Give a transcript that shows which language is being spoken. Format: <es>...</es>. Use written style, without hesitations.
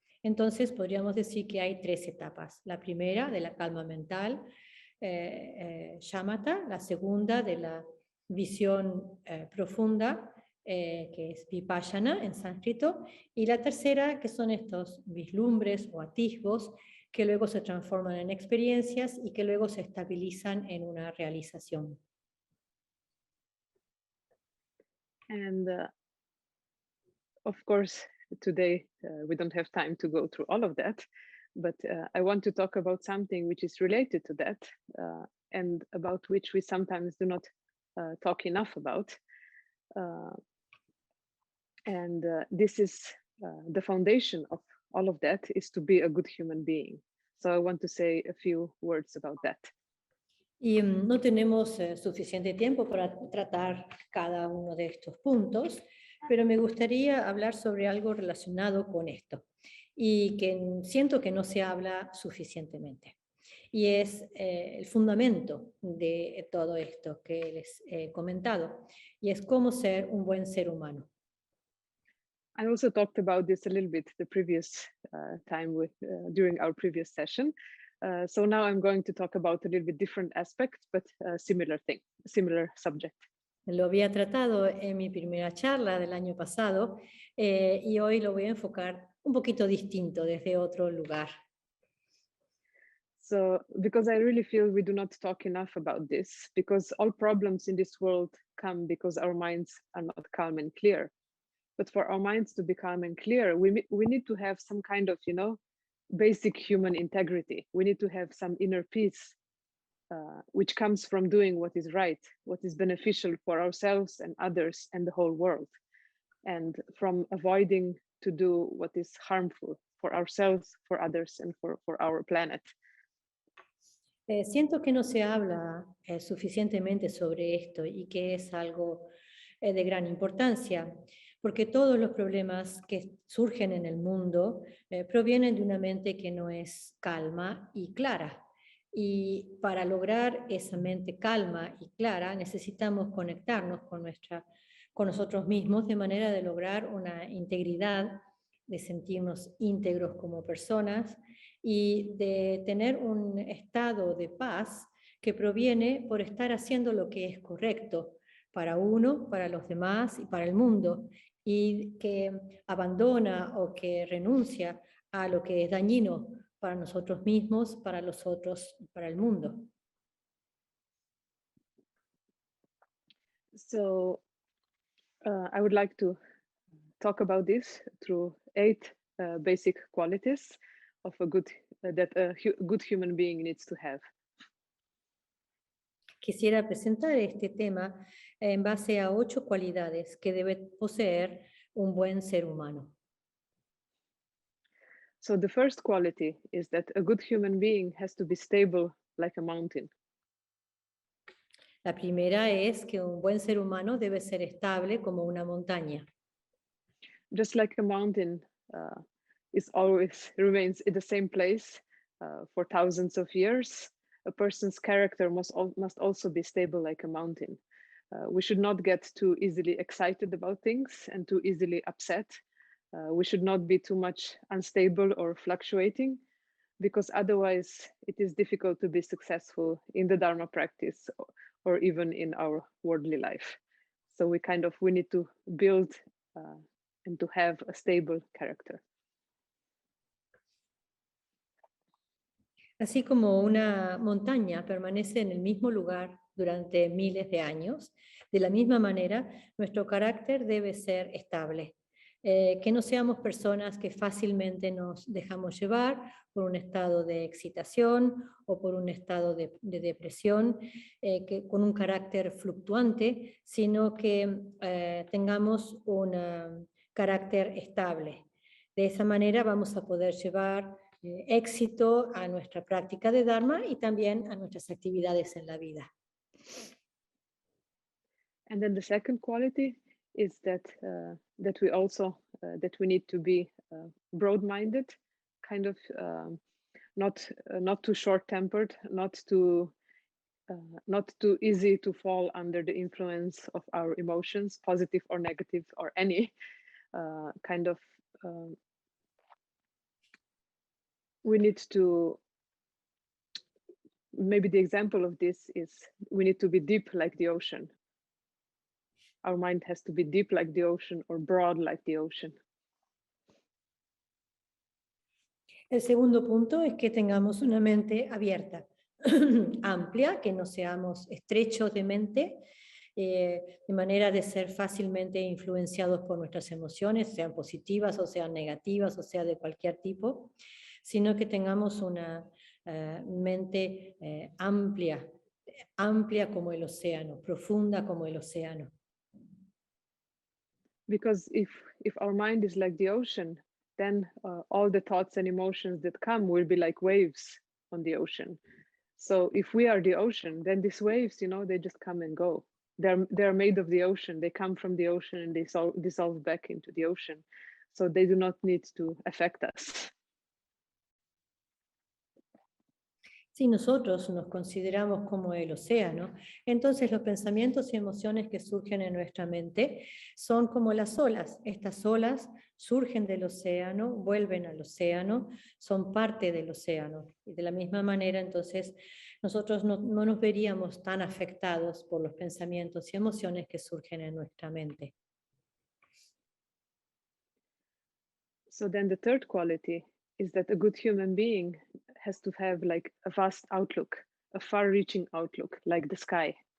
<es>Entonces podríamos decir que hay 3 etapas. La primera, de la calma mental, shamatha; la segunda, de la visión profunda, que es vipassana en sánscrito; y la tercera, que son estos vislumbres o atisbos que luego se transforman en experiencias y que luego se estabilizan en una realización.</es> <en>And of course, today we don't have time to go through all of that, but I want to talk about something which is related to that, and about which we sometimes do not talk enough about. And this is the foundation of all of that, is to be a good human being. So I want to say a few words about that.</en> <es>Y no tenemos suficiente tiempo para tratar cada uno de estos puntos, pero me gustaría hablar sobre algo relacionado con esto y que siento que no se habla suficientemente. Y es el fundamento de todo esto que les he comentado, y es cómo ser un buen ser humano.</es> <en>I also talked about this a little bit the previous time during our previous session. So now I'm going to talk about a little bit different aspects, but similar subject.</en> <es>Lo había tratado en mi primera charla del año pasado, y hoy lo voy a enfocar un poquito distinto, desde otro lugar.</es> <en>So, because I really feel we do not talk enough about this, because all problems in this world come because our minds are not calm and clear. But for our minds to be calm and clear, we need to have some kind of, basic human integrity. We need to have some inner peace, which comes from doing what is right, what is beneficial for ourselves and others and the whole world, and from avoiding to do what is harmful for ourselves, for others, and for our planet.</en> <es>Siento que no se habla suficientemente sobre esto y que es algo de gran importancia, porque todos los problemas que surgen en el mundo provienen de una mente que no es calma y clara. Y para lograr esa mente calma y clara necesitamos conectarnos con nosotros mismos de manera de lograr una integridad, de sentirnos íntegros como personas y de tener un estado de paz que proviene por estar haciendo lo que es correcto para uno, para los demás y para el mundo, y que abandona o que renuncia a lo que es dañino para nosotros mismos, para los otros y para el mundo.</es> <en>So I would like to talk about this through 8 basic qualities of a good that a good human being needs to have.</en> <es>Quisiera presentar este tema en base a 8 cualidades que debe poseer un buen ser humano.</es> <en>So the first quality is that a good human being has to be stable like a mountain.</en> <es>La primera es que un buen ser humano debe ser estable como una montaña.</es> <en>Just like a mountain is always remains in the same place for thousands of years, a person's character must also be stable like a mountain. We should not get too easily excited about things and too easily upset. We should not be too much unstable or fluctuating, because otherwise it is difficult to be successful in the Dharma practice or even in our worldly life. So we need to build and to have a stable character.</en> <es>Así como una montaña permanece en el mismo lugar durante miles de años, de la misma manera nuestro carácter debe ser estable. Que no seamos personas que fácilmente nos dejamos llevar por un estado de excitación o por un estado de depresión, con un carácter fluctuante, sino que tengamos un carácter estable. De esa manera vamos a poder llevar éxito a nuestra práctica de Dharma y también a nuestras actividades en la vida.</es> <en>And then the second quality is that we also that we need to be broad-minded, kind of not too short-tempered, not too easy to fall under the influence of our emotions, positive or negative or any kind of. We need to. Maybe the example of this is we need to be deep like the ocean. Our mind has to be deep like the ocean or broad like the ocean.</en> <es>El segundo punto es que tengamos una mente abierta, amplia, que no seamos estrechos de mente, de manera de ser fácilmente influenciados por nuestras emociones, sean positivas o sean negativas o sea de cualquier tipo, sino que tengamos una mente amplia como el océano, profunda como el océano.</es> <en>Because if our mind is like the ocean, then all the thoughts and emotions that come will be like waves on the ocean. So if we are the ocean, then these waves, they just come and go. They're made of the ocean. They come from the ocean and they dissolve back into the ocean. So they do not need to affect us.</en> <es>Si nosotros nos consideramos como el océano, entonces los pensamientos y emociones que surgen en nuestra mente son como las olas. Estas olas surgen del océano, vuelven al océano, son parte del océano. Y de la misma manera, entonces, nosotros no nos veríamos tan afectados por los pensamientos y emociones que surgen en nuestra mente.</es> <en>So then the third quality is that a good human being has to have like a vast outlook, a far-reaching outlook, like the sky.</en>